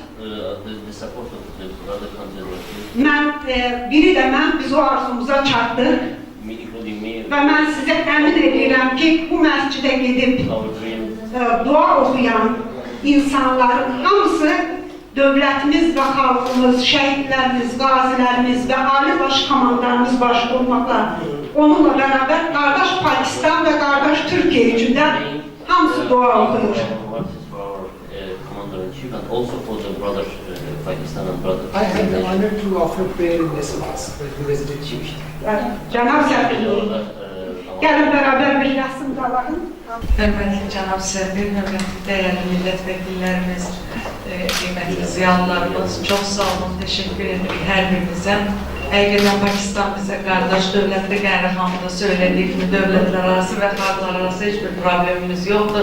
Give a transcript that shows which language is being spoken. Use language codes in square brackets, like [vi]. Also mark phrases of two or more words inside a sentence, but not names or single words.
[az] biri də mən biz o arzumuza çatdıq və mən sizə əmin edirəm ki, bu məscidə gedib dua oxuyan insanların hamısı dövlətimiz və xalqımız, şəhidlərimiz, qazilərimiz və Ali Baş Komandanımız başda olmaqla onunla bərabər qardaş Pakistan və qardaş Türkiyə üçün də hamısı dua oxuyur. [en] And also for the brothers, Pakistan and brothers. I had the honor to offer prayer in this mosque when we visited you. [az] Cənab səfir, gəlin bərabər bir rəsm qalaqın. Hörmətli cənab səfir, hörmətli dəyərli millət vəkillərimiz, qiymətli ziyalılarımız, çox sağ olun, təşəkkür edirik hər birinizə. Həqiqətən Pakistan bizə qardaş dövlətdə qəhrəmanlıqda söylediyi kimi dövlətlər arası və xalqlar arası heç bir problemimiz yoxdur.